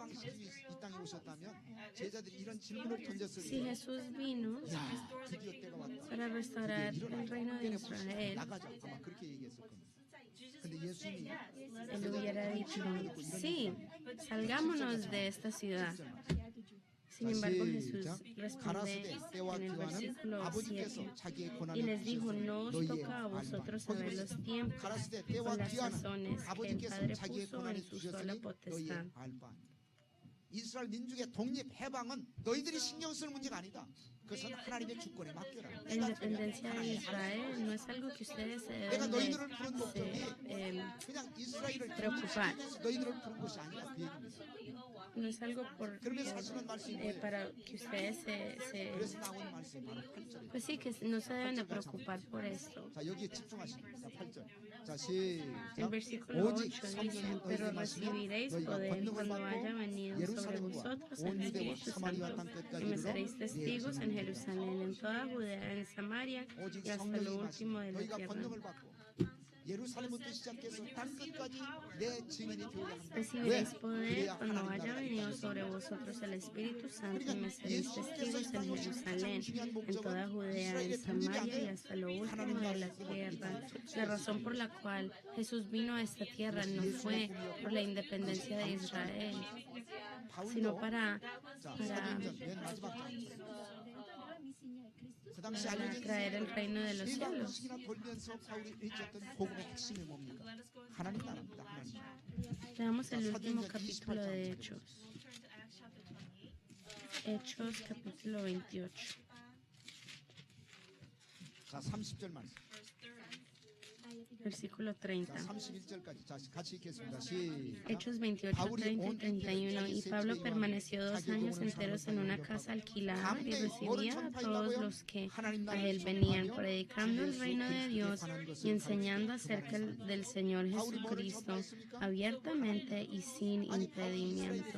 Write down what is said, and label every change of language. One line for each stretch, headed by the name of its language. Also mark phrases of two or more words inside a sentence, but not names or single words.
Spanish: Si Jesús vino para restaurar el reino de Israel, él hubiera dicho, sí, salgámonos de esta ciudad. Sin embargo, Jesús responde en el versículo 7 y les dijo, no os toca a vosotros saber los tiempos o las sazones que el Padre puso en su sola potestad.
Korean: 이스라엘 민족의 독립 해방은 너희들이 신경 쓸 문제가 아니다. 그것은 하나님의 주권에 맡겨라.
Spanish: La independencia de Israel no es algo que ustedes se
Korean: 내가
Spanish: deben
Korean: 너희들을 부른 목적이
Spanish: de
Korean: 그냥 이스라엘을
Spanish: preocupar.
Korean: 너희들을 부른 것이 아니라 그 얘기입니다.
Spanish: no es algo
Korean: 그러면서 하시는 말씀이 뭐예요?
Spanish: para que ustedes
Korean: 그래서 나오는 말씀이 바로 8절이에요.
Spanish: pues sí, que no se deben de preocupar por esto.
Korean: 자, 여기에 집중하십니다. 8절. 자,
Spanish: El
Korean: 시작.
Spanish: versículo 8
Korean: 오직
Spanish: dice, pero recibiréis poder cuando haya venido sobre vosotros el Espíritu Santo, y me seréis testigos en Jerusalén, en toda Judea, en Samaria
Korean: 오직
Spanish: y hasta lo
Korean: 성령이
Spanish: último de la
Korean: 너희가
Spanish: tierra.
Korean: 권능을 받고 예루살렘부터 시작해서 땅 끝까지 내 증인이 되게 합니다.
Spanish: Recibiréis poder cuando haya venido sobre vosotros el Espíritu Santo, y me seréis testigos en Jerusalén, en toda Judea, en Samaria y hasta lo último de la tierra. La razón por la cual Jesús vino a esta tierra no fue por la independencia de Israel, sino para
Korean: 사도행전 맨 마지막 장. 그 당시 알려진
Spanish: traer el reino de los cielos.
Korean: 시기나 돌면서 바울이 외쳤던 복음의 핵심이 뭡니까? 하나님 나라입니다. 하나님.
Spanish: Veamos el último capítulo de Hechos. Hechos capítulo 28.
Korean: 자, 30절 말씀.
Spanish: Versículo
Korean: 자,
Spanish: 30.
Korean: 31절까지. 자, 같이 읽겠습니다. 시작.
Spanish: Hechos 28, 30 y 31. Y Pablo permaneció 2 años enteros en una casa alquilada y recibía a todos los que a él venían, predicando el reino de Dios y enseñando acerca del Señor Jesucristo abiertamente y sin impedimento.